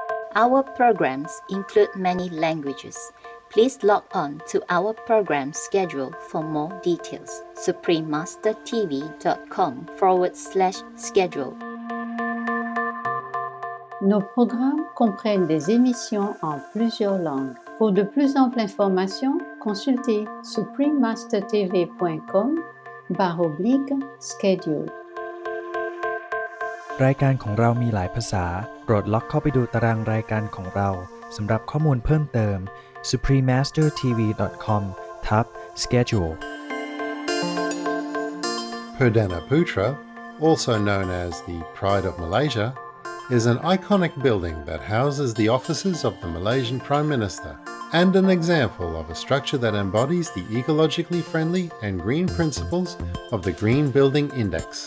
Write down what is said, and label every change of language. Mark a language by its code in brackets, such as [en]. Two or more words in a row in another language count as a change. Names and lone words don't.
[en] Our programs include many languages. Please log on to our program schedule for more details. suprememastertv.com/schedule. [fr] Nos programmes comprennent des émissions en plusieurs langues. Pour de plus amples informations, consultez suprememastertv.com/schedule [th] รายการของเรามีหลายภาษาโปรดล็อกเข้าไปดูตารางรายการของเราสำหรับข้อมูลเพิ่มเติม suprememastertv.com/schedule [en] Perdana Putra, also known as the Pride of Malaysia, is an iconic building that houses the offices of the Malaysian Prime Minister and an example of a structure that embodies the ecologically friendly and green principles of the Green Building Index.